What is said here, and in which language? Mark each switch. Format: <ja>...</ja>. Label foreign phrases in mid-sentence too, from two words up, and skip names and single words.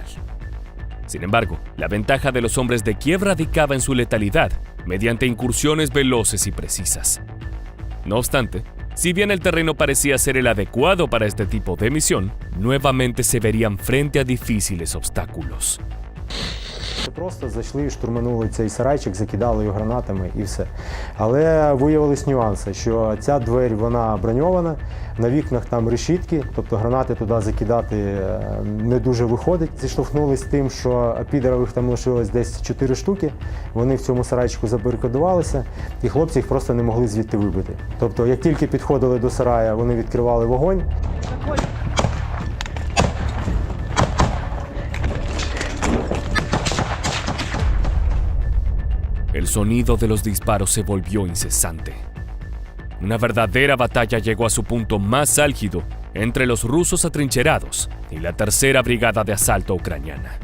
<es>Sin embargo, la ventaja de los hombres de Kiev radicaba en su letalidad, mediante incursiones veloces y precisas. No obstante, si bien el terreno parecía ser el adecuado para este tipo de misión, nuevamente se verían frente a difíciles obstáculos.</es> <uk>Просто зайшли і штурманули цей сарайчик, закидали його гранатами і все. Але виявились нюанси, що ця двері, вона броньована, на вікнах там решітки, тобто гранати туди закидати не дуже виходить. Зіштовхнулись з тим, що підерових там лишилось десь 4 штуки, вони в цьому сарайчику забарикадувалися, і хлопці їх просто не могли звідти вибити. Тобто, як тільки підходили до сарая, вони відкривали вогонь.</uk> <es>El sonido de los disparos se volvió incesante. Una verdadera batalla llegó a su punto más álgido entre los rusos atrincherados y la tercera brigada de asalto ucraniana.</es>